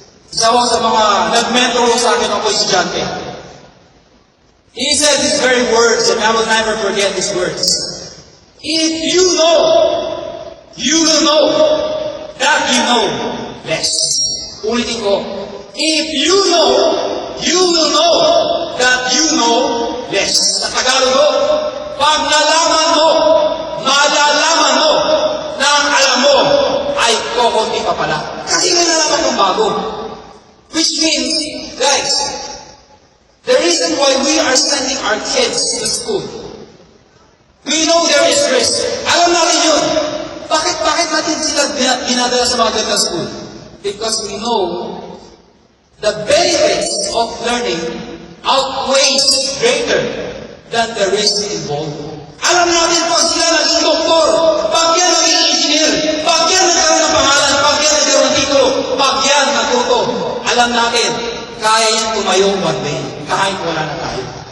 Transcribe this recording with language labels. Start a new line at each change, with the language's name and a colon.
Filipino: Isa ko sa mga nag-mentor sa akin ako estudyante.
English: He said these very words, and I will never forget these words. If you know, you will know that you know less.
Filipino: Ulitin ko.
English: If you know, you will know that you know less.
Filipino: Sa Tagalog, pag nalaman mo, malalaman mo na ang alam mo ay kokonti pa pala. Kasi may nalaman mong bago.
English: Which means, guys, the reason why we are sending our kids to school, we know there is risk.
Filipino: Alam natin yun. Bakit natin sila dinadala sa mga ganitong school?
English: Because we know the benefits of learning outweighs greater than the risk involved.
Filipino: Alam natin pag sila naging doktor, pag yan naging engineer, pag yan nagkaroon ng pangalan, pag yan nagkaroon ng titulo, pag yan natuto, alam natin, kaya yan tumayo one day, kahit wala na tayo.